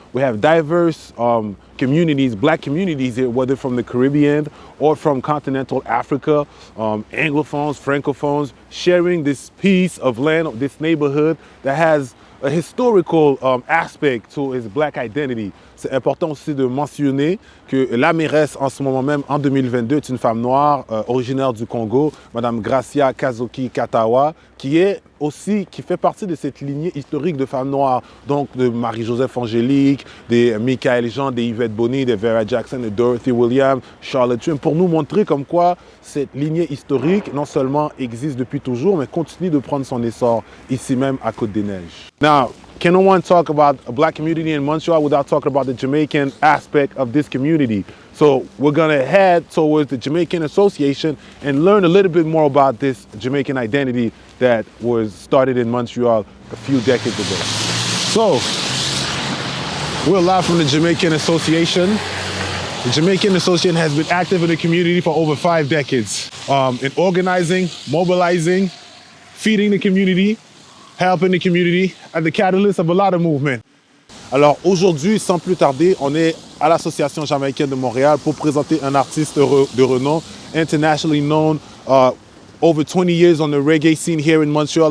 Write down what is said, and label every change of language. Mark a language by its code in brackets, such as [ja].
[en] We have diverse communities, black communities here, whether from the Caribbean or from continental Africa, Anglophones, Francophones, sharing this piece of land, this neighborhood that has a historical aspect to his black identity. [fr] C'est important aussi de mentionner que la mairesse en ce moment même, en 2022, est une femme noire originaire du Congo, Madame Gracia Kazoki-Katawa, qui fait partie de cette lignée historique de femmes noires, donc de Marie-Joseph Angelique, des Michael Jean, des Yvette Bonny, des Vera Jackson, de Dorothy Williams, Charlotte Trim, pour nous montrer comme quoi cette lignée historique non seulement existe depuis toujours, mais continue de prendre son essor ici même à Côte-des-Neiges. [en] Now, can no one talk about a black community in Montreal without talking about the Jamaican aspect of this community? So we're gonna head towards the Jamaican Association and learn a little bit more about this Jamaican identity that was started in Montreal a few decades ago. So, we're live from the Jamaican Association. The Jamaican Association has been active in the community for over 5 decades in organizing, mobilizing, feeding the community, helping the community, and the catalyst of a lot of movement. [fr] Alors aujourd'hui, sans plus tarder, on est à l'Association jamaïcaine de Montréal pour présenter un artiste de renom, internationally known, over 20 years on the reggae scene here in Montreal.